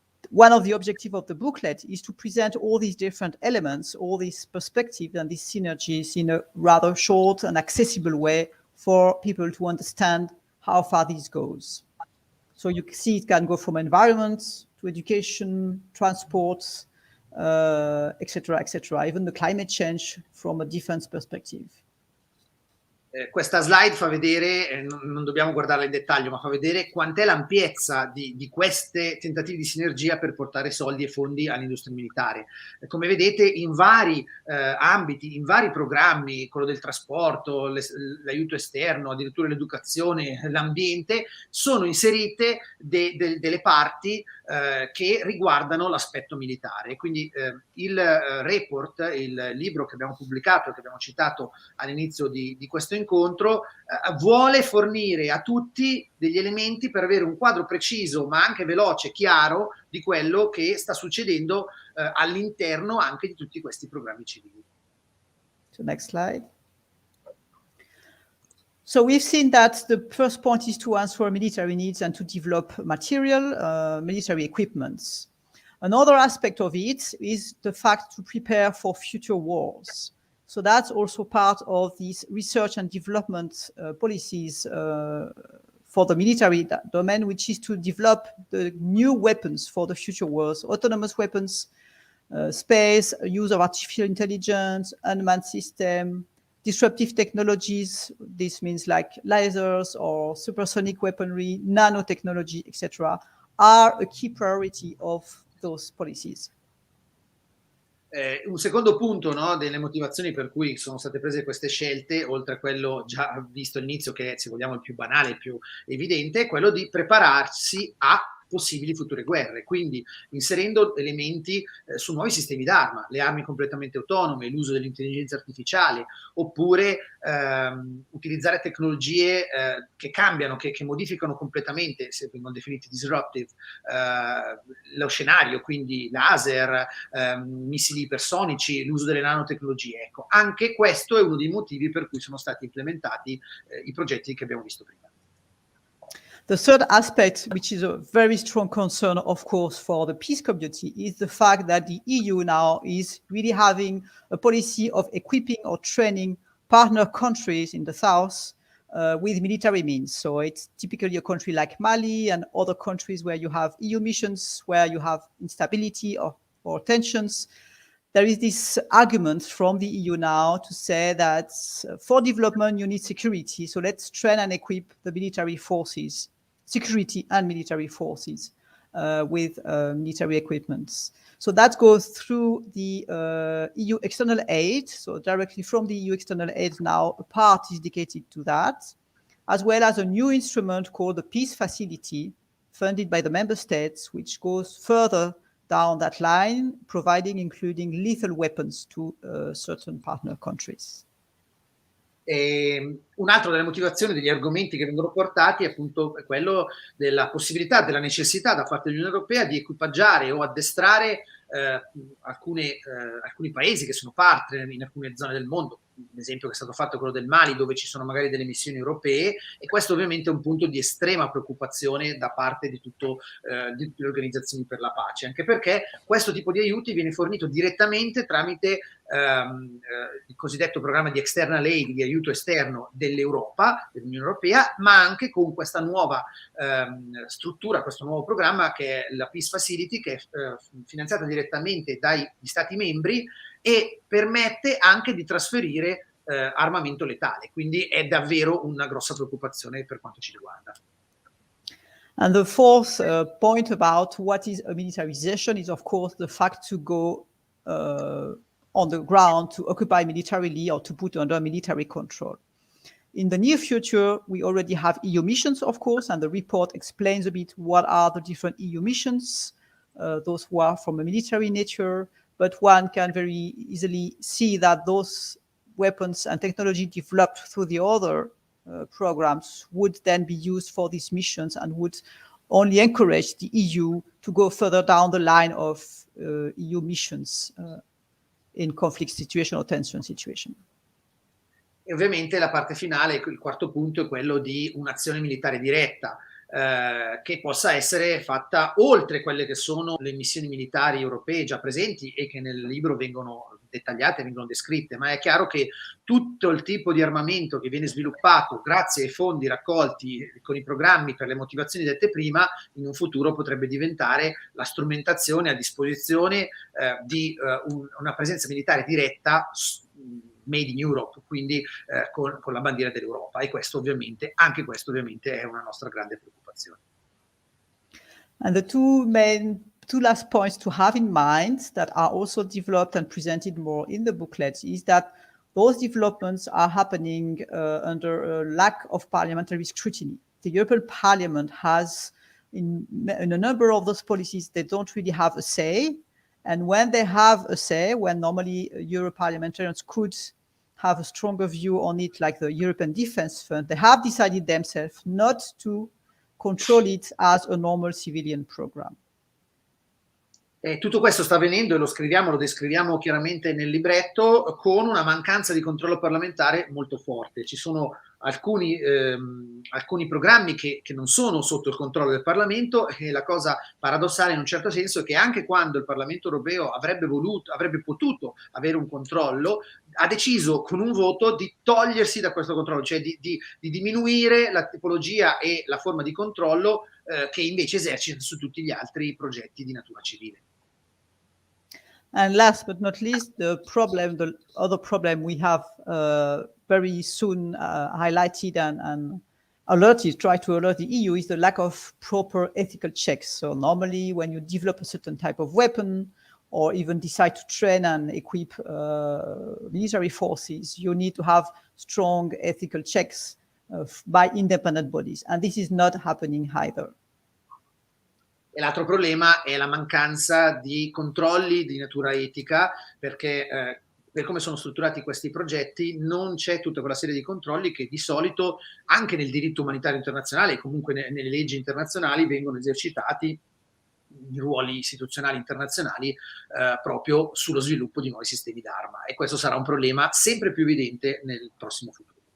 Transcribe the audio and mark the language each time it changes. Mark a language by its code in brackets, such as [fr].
[en] One of the objectives of the booklet is to present all these different elements, all these perspectives and these synergies in a rather short and accessible way for people to understand how far this goes. So you see it can go from environment to education, transport, etc., etc., even the climate change from a defense perspective. [it] Questa slide fa vedere, non dobbiamo guardarla in dettaglio, ma fa vedere quant'è l'ampiezza di queste tentativi di sinergia per portare soldi e fondi all'industria militare. Come vedete, in vari ambiti, in vari programmi, quello del trasporto, l'aiuto esterno, addirittura l'educazione, l'ambiente, sono inserite delle parti che riguardano l'aspetto militare. Quindi il report, il libro che abbiamo pubblicato, che abbiamo citato all'inizio di questo incontro, vuole fornire a tutti degli elementi per avere un quadro preciso, ma anche veloce, chiaro, di quello che sta succedendo all'interno anche di tutti questi programmi civili. [en] So next slide. So we've seen that the first point is to answer military needs and to develop material, military equipments. Another aspect of it is the fact to prepare for future wars. So that's also part of these research and development policies for the military domain, which is to develop the new weapons for the future wars, autonomous weapons, space, use of artificial intelligence, unmanned system, disruptive technologies. This means like lasers or supersonic weaponry, nanotechnology, etc., are a key priority of those policies. [it] Un secondo punto, no, delle motivazioni per cui sono state prese queste scelte, oltre a quello già visto all'inizio, che è, se vogliamo, il più banale, il più evidente, è quello di prepararsi a possibili future guerre, quindi inserendo elementi su nuovi sistemi d'arma, le armi completamente autonome, l'uso dell'intelligenza artificiale, oppure utilizzare tecnologie che cambiano, che modificano completamente, se vengono definiti disruptive, lo scenario, quindi laser, missili ipersonici, l'uso delle nanotecnologie. Ecco, anche questo è uno dei motivi per cui sono stati implementati i progetti che abbiamo visto prima. [en] The third aspect, which is a very strong concern, of course, for the peace community, is the fact that the EU now is really having a policy of equipping or training partner countries in the south with military means. So it's typically a country like Mali and other countries where you have EU missions, where you have instability or tensions. There is this argument from the EU now to say that for development, you need security. So let's train and equip the military forces, security and military forces with military equipments. So that goes through the EU external aid. So directly from the EU external aid now, a part is dedicated to that, as well as a new instrument called the Peace Facility, funded by the member states, which goes further down that line, including lethal weapons to certain partner countries. [it] Un'altra delle motivazioni, degli argomenti che vengono portati è appunto quello della possibilità, della necessità da parte dell'Unione Europea di equipaggiare o addestrare alcuni paesi che sono partner in alcune zone del mondo. L'esempio che è stato fatto è quello del Mali, dove ci sono magari delle missioni europee, e questo ovviamente è un punto di estrema preoccupazione da parte di tutte le organizzazioni per la pace, anche perché questo tipo di aiuti viene fornito direttamente tramite il cosiddetto programma di [en] external aid, [it] di aiuto esterno dell'Europa, dell'Unione Europea, ma anche con questa nuova struttura, questo nuovo programma che è la Peace Facility, che è finanziata direttamente dagli Stati membri e permette anche di trasferire armamento letale, quindi è davvero una grossa preoccupazione per quanto ci riguarda. [en] And the fourth point about what is a militarization is, of course, the fact to go on the ground to occupy militarily or to put under military control. In the near future, we already have EU missions, of course, and the report explains a bit what are the different EU missions, those who are from a military nature, but one can very easily see that those weapons and technology developed through the other programs would then be used for these missions and would only encourage the EU to go further down the line of EU missions in conflict situation or tension situation. [it] E ovviamente la parte finale, il quarto punto, è quello di un'azione militare diretta, che possa essere fatta oltre quelle che sono le missioni militari europee già presenti e che nel libro vengono dettagliate, vengono descritte, ma è chiaro che tutto il tipo di armamento che viene sviluppato grazie ai fondi raccolti con i programmi per le motivazioni dette prima, in un futuro potrebbe diventare la strumentazione a disposizione di una presenza militare diretta [en] made in Europe, [it] quindi con la bandiera dell'Europa, e questo ovviamente, anche questo ovviamente è una nostra grande preoccupazione. [en] And the two last points to have in mind that are also developed and presented more in the booklet is that those developments are happening under a lack of parliamentary scrutiny. The European Parliament has, in a number of those policies, they don't really have a say. And when they have a say, when normally Euro parliamentarians could have a stronger view on it, like the European Defence Fund, they have decided themselves not to control it as a normal civilian program. [it] Tutto questo sta avvenendo, e lo descriviamo chiaramente nel libretto, con una mancanza di controllo parlamentare molto forte. Ci sono alcuni programmi che non sono sotto il controllo del Parlamento, e la cosa paradossale in un certo senso è che anche quando il Parlamento europeo avrebbe potuto avere un controllo, ha deciso con un voto di togliersi da questo controllo, cioè di diminuire la tipologia e la forma di controllo che invece esercita su tutti gli altri progetti di natura civile. [en] And last but not least, the other problem we have very soon highlighted and try to alert the EU is the lack of proper ethical checks. So normally when you develop a certain type of weapon or even decide to train and equip military forces, you need to have strong ethical checks by independent bodies. And this is not happening either. [it] E l'altro problema è la mancanza di controlli di natura etica, perché per come sono strutturati questi progetti non c'è tutta quella serie di controlli che di solito anche nel diritto umanitario internazionale e comunque nelle leggi internazionali vengono esercitati i ruoli istituzionali internazionali proprio sullo sviluppo di nuovi sistemi d'arma, e questo sarà un problema sempre più evidente nel prossimo futuro.